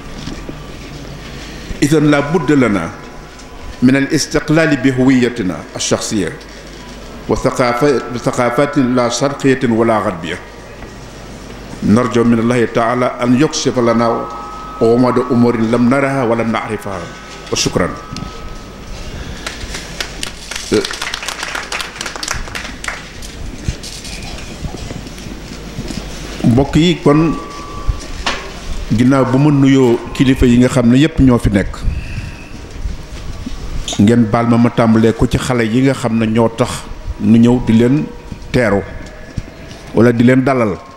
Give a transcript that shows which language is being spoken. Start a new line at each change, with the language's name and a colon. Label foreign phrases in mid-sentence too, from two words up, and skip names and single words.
Arabic: إذن لا بد لنا من الاستقلال بهويتنا الشخصية وثقافات لا شرقية ولا غربية. نرجو من الله تعالى أن يكشف لنا غموض أمور لم نرها ولم نعرفها، وشكرا.
Wolof: mbokk yi, kon ginnaaw bu ma nuyoo kilifa yi nga xam ne yépp ñoo fi nekk, ngeen baal ma tàmbalee ko ci xale yi nga xam ne ñoo tax nu ñëw di leen teeru wala di leen dalal.